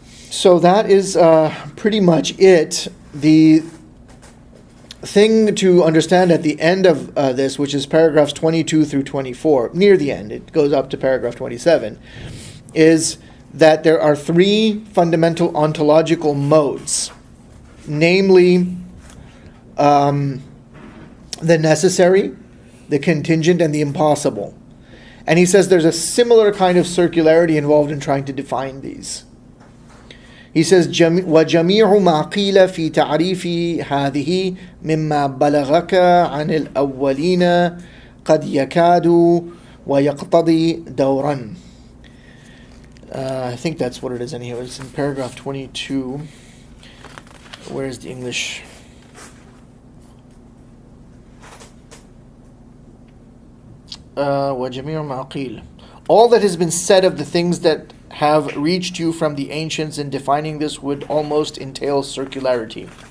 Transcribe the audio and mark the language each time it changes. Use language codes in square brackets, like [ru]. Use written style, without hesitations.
[en] So that is pretty much it. The thing to understand at the end of this, which is paragraphs 22 through 24, near the end, it goes up to paragraph 27, is that there are three fundamental ontological modes, namely the necessary, the contingent, and the impossible. And he says there's a similar kind of circularity involved in trying to define these. [ar] He says, وَجَمِيعُ مَا قِيلَ فِي تَعْرِيفِ هَذِهِ مِمَّا بَلَغَكَ عَنِ الْأَوَّلِينَ قَدْ يَكَادُ وَيَقْتَضِي دَوْرًا. [en] I think that's what it is anyhow. It's in paragraph 22. Where's the English? [ar] وَجَمِيعُ مَا قِيلَ. [en] All that has been said of the things that have reached you from the ancients in defining this would almost entail circularity.